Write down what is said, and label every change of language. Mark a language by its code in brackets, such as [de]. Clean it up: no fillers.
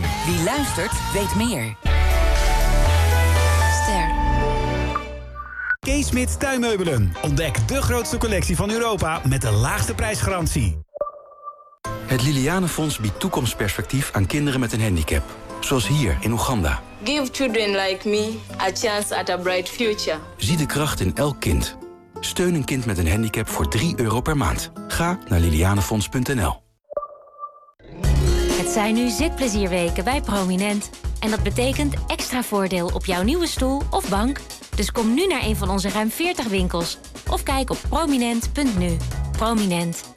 [nl] Wie luistert, weet meer. Ster. Kees Smit Tuinmeubelen. Ontdek de grootste collectie van Europa met de laagste prijsgarantie. Het Liliane Fonds biedt toekomstperspectief aan kinderen met een handicap. Zoals hier in Oeganda. [en] Give children like me a chance at a bright future. [nl] Zie de kracht in elk kind. Steun een kind met een handicap voor €3 per maand. Ga naar lilianefonds.nl. Het zijn nu zitplezierweken bij Prominent. En dat betekent extra voordeel op jouw nieuwe stoel of bank. Dus kom nu naar een van onze ruim 40 winkels. Of kijk op prominent.nu. Prominent.